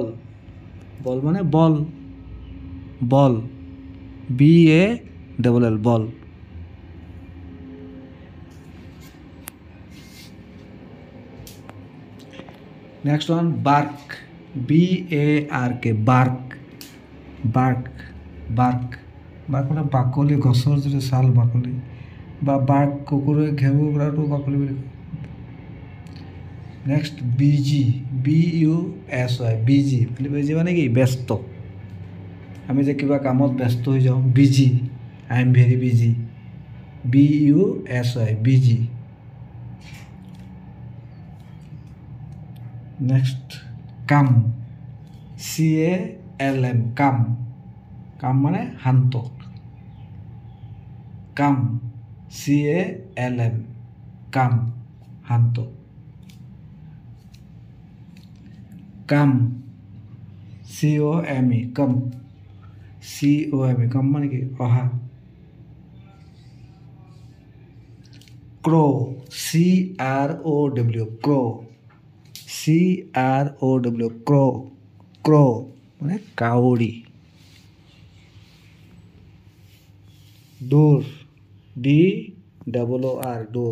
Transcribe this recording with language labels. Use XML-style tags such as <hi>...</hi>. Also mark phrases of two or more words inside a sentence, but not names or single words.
<as>বল মানে বল। বল, B-A-L-L, বল।</as> <en>Next one, bark, B-A-R-K, bark.</en> <as>Bark, bark. Bark মানে বাকলি, গছৰ যিটো ছাল বাকলি বা bark কুকুৰে ঘেউ কৰাটো বাকলি বুলি কয়।</as> <en>next busy,</en> <as>B-U-S-Y, বিজি। বিজি মানে কি? ব্যস্ত। আমি যে কিবা কামত ব্যস্ত হৈ যাওঁ, বিজি,</as> <en>I am very busy.</en> <as>B-U-S-Y, বিজি।</as> <en>next calm,</en> <as>C-A-L-M, কাম। কাম মানে শান্ত। কাম, C-A-L-M, কাম, শান্ত। কাম, C-O-M-E, কাম। C-O-M-E, কাম মানে কি? অহা। ক্ৰ, C-R-O-W, ক্ৰ। C-R-O-W, ক্ৰ। ক্ৰ মানে কাউৰী। দৌৰ, D-O-O-R, দৌৰ।</as>